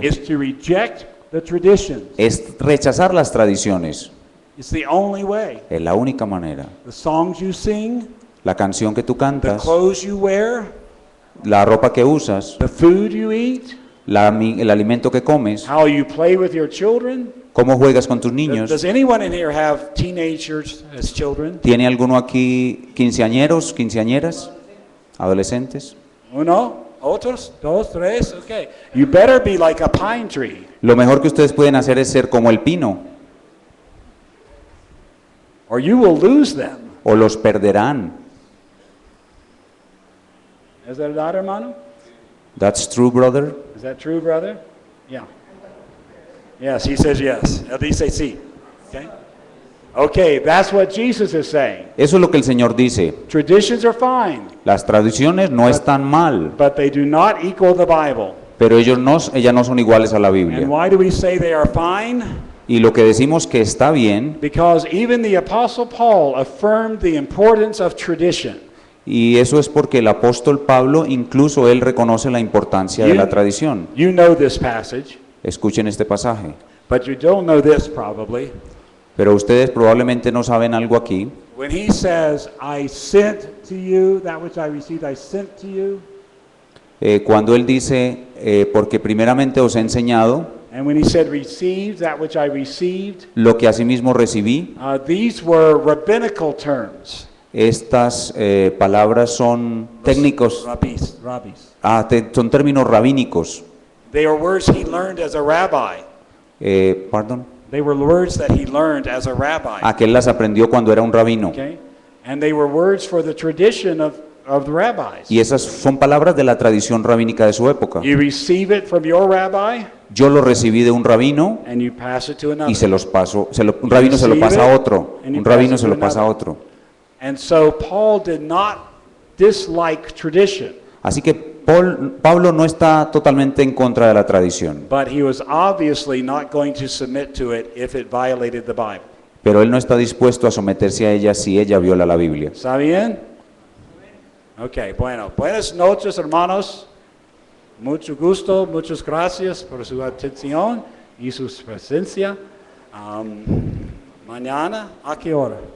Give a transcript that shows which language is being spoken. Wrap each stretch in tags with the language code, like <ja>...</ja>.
<en>is to reject the traditions.</en> <es>es rechazar las tradiciones.</es> <en>It's the only way.</en> <es>Es la única manera.</es> <en>The songs you sing,</en> <es>La canción que tú</es> <en>the</en> <es>cantas,</es> <en>clothes you wear,</en> <es>la ropa que usas,</es> <en>the food you eat,</en> <es>el alimento que comes,</es> <en>how you play with your children.</en> <es>cómo juegas con tus niños.</es> <en>Does anyone in here have teenagers as children?</en> <es>¿Tiene alguno aquí quinceañeros, quinceañeras, adolescentes? Uno, otros, dos, tres, okay.</es> <en>You better be like a pine tree.</en> <es>Lo mejor que ustedes pueden hacer es ser como el pino,</es> <en>Or you will lose them.</en> <es>o los perderán.</es> <en>Is that right, hermano? That's true, brother. Is that true, brother? Yeah. Yes, he says yes.</en> <es>Él dice sí.</es> <en>Okay? Okay, that's what Jesus is saying.</en> <es>Eso es lo que el Señor dice.</es> <en>Traditions are fine,</en> <es>Las tradiciones no están mal,</es> <en>but they do not equal the Bible.</en> <es>pero ellas no son iguales a la</es> <en>And</en> <es>Biblia.</es> <en>why do we say they are fine?</en> <es>Y lo que decimos que está bien,</es> <en>Because even the Apostle Paul affirmed the importance of tradition.</en> <es>y eso es porque el apóstol Pablo, incluso él reconoce la importancia de la tradición.</es> <en>You know this passage,</en> <es>Escuchen este pasaje.</es> <en>but you don't know this probably.</en> <es>Pero ustedes probablemente no saben algo aquí.</es> <en>When he says, I sent to you that which I received, I sent to you.</en> <es>Cuando él dice, porque primeramente os he enseñado</es> <en>And when he said, received that which I received,</en> <es>lo que asimismo recibí,</es> <en>these were rabbinical terms.</en> <es>estas palabras son técnicos,</es> <en>Rabbis.</en> <es>son términos rabínicos.</es> <en>They are words he learned as a rabbi.</en> <es>Perdón.</es> <en>They were words that he learned as a rabbi.</en> <es>Aquel las aprendió cuando era un rabino.</es> <en>Okay? And they were words for the tradition of the rabbis.</en> <es>Y esas son palabras de la tradición rabínica de su época.</es> <en>You receive it from your rabbi</en> <es>Yo lo recibí de un rabino</es> <en>and you pass it to another.</en> <es>y se los paso, un rabino se lo pasa a otro, un rabino se lo pasa a otro.</es> <en>And so Paul did not dislike tradition,</en> <es>Así que Pablo no está totalmente en contra de la tradición,</es> <en>but he was obviously not going to submit to it if it violated the Bible.</en> <es>pero él no está dispuesto a someterse a ella si ella viola la Biblia. ¿Está bien? Ok, bueno. Buenas noches, hermanos. Mucho gusto, muchas gracias por su atención y su presencia. Mañana, ¿a qué hora?</es>